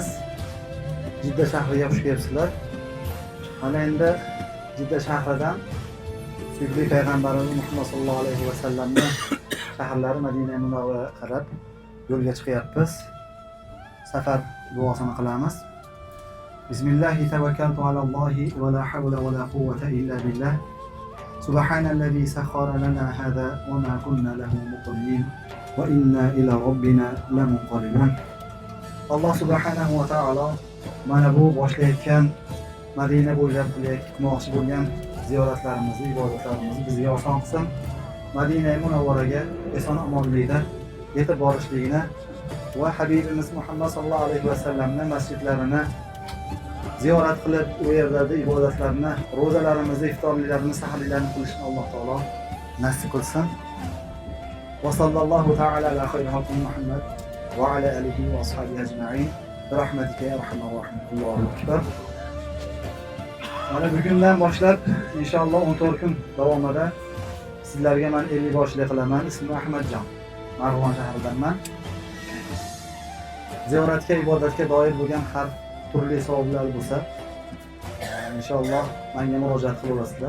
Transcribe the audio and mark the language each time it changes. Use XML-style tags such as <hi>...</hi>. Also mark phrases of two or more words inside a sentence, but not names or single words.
<uz>Jidda shahriga xush kelibsizlar. Mana endi Jidda shahridan Suyukli payg'ambarimiz Muhammad</uz> <ar>صلى الله عليه وسلم</ar> <uz>shaharlari Madina Munavvaraga qarab yo'lga chiqyapmiz. Safar duosini qilamiz.</uz> <ar>بسم الله توكلت على الله ولا حول ولا قوة إلا بالله. سبحان الذي سخر لنا هذا وما كنا له مقرنين وإنا إلى ربنا لمنقلبون.</ar> <uz>Alloh</uz> <ar>سبحانه وتعالى</ar> <uz>mana bu boshlayotgan Madina bo'ylab qilmoqchi bo'lgan ziyoratlarimizni, ibodatlarimizni bizga oson qilsin. Madina Munavvaraga eson-omonlikda yetib borishligini va Habibimiz Muhammad</uz> <ar>صلى الله عليه وسلم</ar> <uz>masjidlarini ziyorat qilib, u yerdagi ibodatlarni, ro'zalarimizni, iftorlarimizni, saharlarni qilishni Alloh taolo nasib qilsin.</uz> <ar>وصلى الله تعالى على خير خلقه محمد وعلى آله وأصحابه أجمعين. رحمتك يا أرحم الراحمين. الله أكبر.</ar> <uz>Mana bugundan boshlab inshaalloh 14 kun davomida sizlarga men 50 boshlik qilaman. Ismim Ahmadjon. Marg'ilon shahridanman. Ziyoratga, ibodatga doir bo'lgan har turli savollar bo'lsa, inshaalloh menga murojaat qilasizlar.</uz>